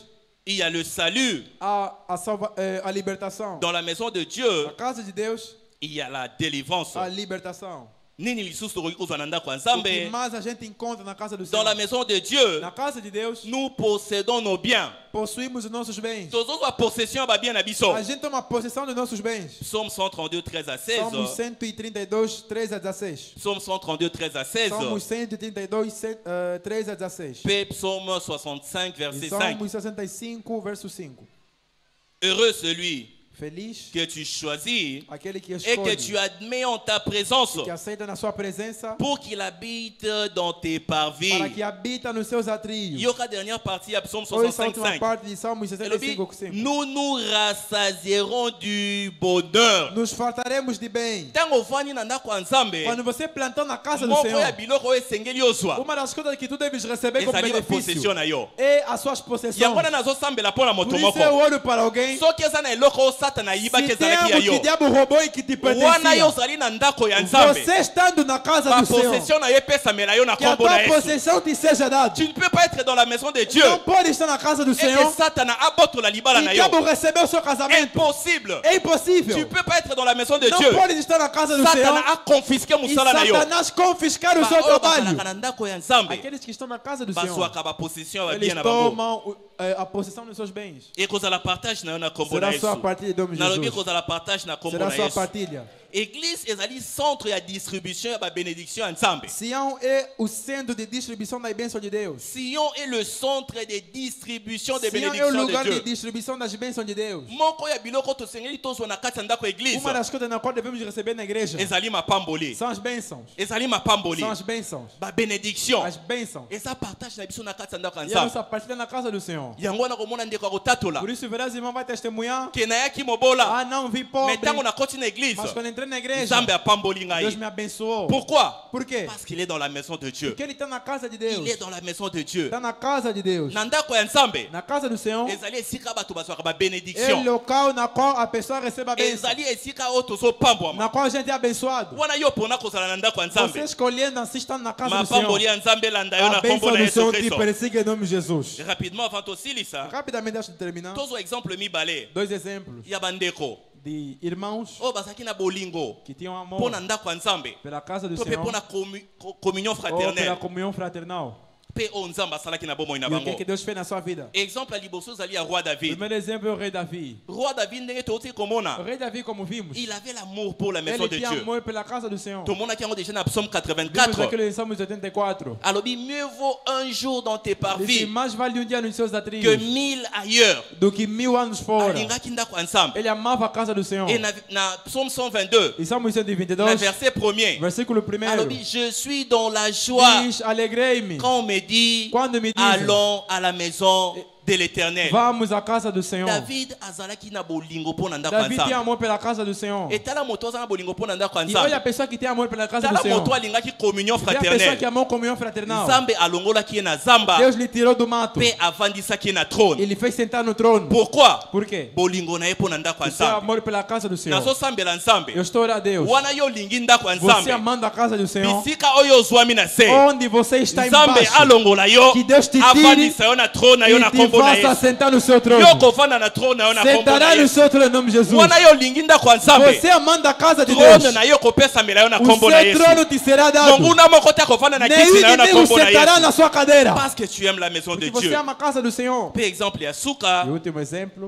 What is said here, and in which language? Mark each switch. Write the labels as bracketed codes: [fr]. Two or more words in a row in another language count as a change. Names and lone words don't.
[fr] il y a le salut. [pt] há a libertação. [fr] Dans la maison de Dieu, [pt] Na casa de Deus [fr] il y a la délivrance. [pt] há libertação. [ln] Nini lisusu tokoki kozwa na ndako ya [pt] O que [ln] Nzambe. [pt] mais a gente encontra na casa do [fr] Dans [pt] Senhor? [fr] la maison de Dieu, [pt] Na casa de Deus [fr] nous possédons nos biens. [pt] possuímos os nossos bens. [ln] Tozozwa possession ya babien na biso. [pt] A gente toma possessão dos nossos bens. [fr] Psaume 132, 13 à 16. [pt] Salmos 132, 13 a 16. [fr] Psaume 132, 13 à 16. [pt] Salmos 132, 13 a 16. [fr] P. Psaume 65, [pt] E [fr] verset 5. [pt] Salmos 65, verso 5. [fr] Heureux celui [pt] Feliz [fr] que tu choisis [pt] aquele que [fr] et que tu [pt] escolhe, [fr] admets en ta présence [pt] que aceita na sua presença, [fr] pour qu'il habite dans tes [pt] para [fr] parvis. [pt] que habita nos seus atrios. [fr] Yoka dernière partie à Psaume [pt] Hoje, essa [fr] 65, [pt] última [fr] 5. [pt] parte de Salmos [fr] Elle dit, [pt] 65, 5. [fr] nous nous rassasierons du bonheur. [pt] Nos fartaremos de bem. [ln] Tango vani na ndako ya Nzambe, [pt] Quando você plantou na casa do [ln] moko ya [pt] Senhor, [ln] biloko oyo esengeli ozwa [pt] uma das coisas que tu deves receber como [ln] ezali [pt] benefício [ln] bapossession na yo. [pt] é as suas possessões. [ln] Yango wana nazosambela mpo na [pt] Por [ln] moto [pt] isso [ln] moko. [pt] eu oro para alguém. [ln] Soki eza na eloko oyo Satana ayibaki [pt] Se tem [ln] ezalaki ya [pt] algo que o [ln] yo, [pt] diabo roubou e que te [ln] wana yo [pt] pertencia, [ln] ozali na ndako ya Nzambe, [pt] você estando na casa do Senhor, [ln] bapossession na yo epesamela yo na [pt] que a [ln] kombo na [pt] tua [ln] Yesu. [pt] possessão te seja dada. [fr] Tu ne peux pas être dans la maison de Dieu [pt] Não pode estar na casa do [fr] et que [pt] Senhor [ln] Satana abotola libala [pt] e [ln] na [pt] o [ln] yo. [pt] diabo receber o seu casamento. [fr] Impossible. [pt] É [fr] Tu [pt] impossível. [fr] ne peux pas être dans la maison de [pt] Não [fr] Dieu. [pt] pode estar na casa do [fr] Satana [pt] Senhor [fr] a confisqué [pt] e [ln] musala na yo. [pt] Satanás confiscar o seu [ln] Baoyo [pt] trabalho. [ln] bazalaka na ndako ya Nzambe [pt] Aqueles que estão na casa do Senhor, [ln] bazwaka bapossession ya [pt] eles [ln] babie na bango. [pt] tomam a possessão dos seus bens. [ln] ekozala partage na yo na kombo na [pt] Será sua [ln] Yesu. [pt] partilha em nome de [ln] Nalobi [pt] Jesus. [ln] ekozala partage na kombo [pt] Será [ln] na [pt] sua [ln] Yesu. [pt] partilha. [ln] Église ezali centre ya distribution ya ba bénédiction ya Nzambe. [pt] Sião é o centro de distribuição das bênçãos de Deus. [fr] Sion est le centre de distribution des [pt] Sião é o [fr] bénédictions [pt] lugar [fr] de [pt] de [fr] Dieu. [pt] distribuição das bênçãos de Deus. [ln] Moko ya biloko tosengeli tozwa na kati ya ndako ya église. [pt] Uma das coisas na qual devemos receber na igreja [ln] Ezali mapamboli. [pt] são as bênçãos. [ln] Ezali mapamboli. [pt] São as bênçãos. [ln] Ba bénédiction. [pt] As bênçãos. [ln] Eza partage na biso na kati ya ndako ya [pt] E a nossa [ln] Nzambe. [pt] partida na casa do Senhor. [ln] Yango wana komona ndeko akotatola. [pt] Por isso, verás, irmão, vai testemunhar. [ln] Ke nayaki mobola. [pt] Ah, não, vi pobre. [ln] Mais ntango nakoti na église. [pt] Mas quando entrei na igreja, [ln] Nzambe apamboli [pt] Deus [ln] ngai. [pt] me abençoou. [fr] Pourquoi? [pt] Por quê? [fr] Parce qu'il est dans la maison de Dieu. [pt] Porque ele está na casa de Deus. [fr] Il est dans la maison de Dieu. [pt] Está na casa de Deus. [ln] Na ndako ya Nzambe. [pt] Na casa do Senhor. [ln] Ezali esika bato bazwaka ba [pt] É o [ln] bénédiction. [pt] local na qual a pessoa recebe a bênção. [ln] Ezali esika oyo tozopambwama. [pt] Na qual a gente é abençoado. [ln] Wana yo mpona kozala na ndako ya Nzambe. [pt] Você escolhendo assim estando na casa do [ln] Mapamboli [pt] Senhor. [ln] ya Nzambe elanda yo [pt] A [ln] na kombo [pt] bênção [ln] na [pt] do [ln] Yesu [pt] Senhor te [ln] Kristo. [pt] persiga em nome de Jesus. [fr] Rapidement avant tosilisa, [pt] Rapidamente, deixa eu terminar. [ln] tozwa exemple mibale [pt] Dois exemplos [ln] ya bandeko [pt] de irmãos [ln] oyo bazalaki na bolingo [pt] que tinham amor [ln] mpo na ndako ya Nzambe [pt] pela casa do [ln] to mpe [pt] Senhor [ln] mpo na communion [pt] ou pela [fr] fraternelle [pt] comunhão fraternal. [ln] mpe oyo Nzambe asalaki na bomoi na [pt] E o que, [ln] bango. [pt] que Deus fez na sua vida? [ln] Exemple ya liboso ezali ya roi [pt] O [ln] David. [pt] primeiro exemplo é o rei Davi. [ln] Roi David ndenge toti [pt] O [ln] komona, [pt] rei Davi, como vimos, [fr] il avait l'amour pour la maison [pt] ele [fr] de [pt] tinha [fr] Dieu. [pt] amor pela casa do Senhor. [ln] tomonaki yango déjà na psaume [pt] Vimos [ln] 84. [pt] aquilo em Salmos 84. [fr] alobi mieux vaut un jour dans tes [pt] Ele [fr] parvis [pt] disse, mais vale dia nos seus [fr] que [pt] atrios [fr] 1000 ailleurs. [pt] do que 1000 anos fora. [ln] alingaki ndako ya Nzambe. [pt] Ele amava a casa do Senhor. [ln] Et na psaume 122, [pt] E Salmos [ln] na [pt] 122, [fr] verset 1er, [pt] versículo 1. [fr] alobi je suis dans la joie [pt] Diz, alegrei-me [fr] quand on me dit [pt] quando me dizem, [fr] allons à la maison de l'Éternel. [pt] vamos à casa do Senhor. [ln] David azalaki na bolingo mpo na ndako ya [pt] Davi tem [ln] Nzambe. [pt] amor pela casa do Senhor. [ln] etala moto aza na bolingo mpo na ndako ya [pt] E olha a [ln] Nzambe. [pt] pessoa que tem amor pela casa do [ln] tala [pt] Senhor. [ln] moto alingaki communion [pt] E a pessoa que [fr] fraternelle. [pt] amou comunhão fraternal. [ln] Nzambe alongolaki ye na zamba [pt] Deus lhe tirou do mato. [ln] mpe avandisaki ye na trône. [pt] Ele fez sentar no trono. [fr] Pourquoi? [pt] Por quê? [ln] bolingo na ye mpo na ndako ya [pt] O seu [ln] Nzambe. [pt] amor pela casa do Senhor. [ln] nazosambela Nzambe. [pt] Eu estou a Deus. [ln] wana yo olingi ndako ya [pt] Você [ln] Nzambe, [pt] amando a casa do Senhor. [ln] bisika oyo ozwami na se, [pt] Onde você está [ln] Nzambe [pt] embaixo. [ln] alongola yo [pt] Que Deus te tire [ln] avandisa yo na trône na yo [pt] E [ln] na [pt] te [ln] kombo na [pt] faça [ln] Yesu. [pt] sentar no seu trono. [ln] yo kovanda na trône na yo na kombo na [pt] Sentará no [ln] Yesu. [pt] seu trono em nome de Jesus. [ln] wana yo olingi ndako ya Nzambe, [pt] Você amando a casa de [ln] trône [pt] Deus. [ln] na yo kopesamela yo na [pt] O [ln] kombo na [pt] seu [ln] Yesu. [pt] trono te será dado. [ln] monguna moko te akovanda na kiti [pt] Nenhum [ln] na yo na [pt] inimigo [ln] kombo na [pt] sentará na [ln] Yesu. [pt] sua cadeira. [fr] Parce que tu aimes la maison de [pt] Se você [fr] Dieu. [pt] ama a casa do Senhor. [ln] Pe exemple ya suka [pt] E o último exemplo.